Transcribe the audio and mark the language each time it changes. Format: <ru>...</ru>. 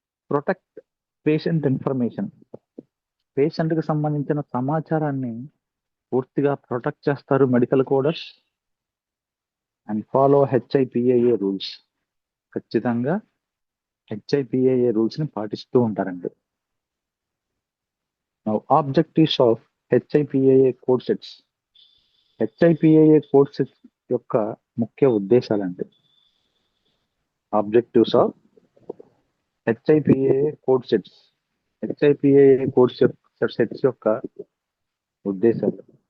<en>Protect patient information.</en> <te>పేషెంట్కి సంబంధించిన సమాచారాన్ని పూర్తిగా ప్రొటెక్ట్ చేస్తారు medical coders.</te> <en>And follow HIPAA rules.</en> <te>ఖచ్చితంగా HIPAA రూల్స్ని పాటిస్తూ ఉంటారండి.</te> <en>Now, objectives of HIPAA code sets.</en> <te>HIPAA code sets యొక్క ముఖ్య ఉద్దేశాలండి.</te> <en>Objectives of HIPAA code sets.</en> <te>HIPAA code sets యొక్క ఉద్దేశాలు.</te>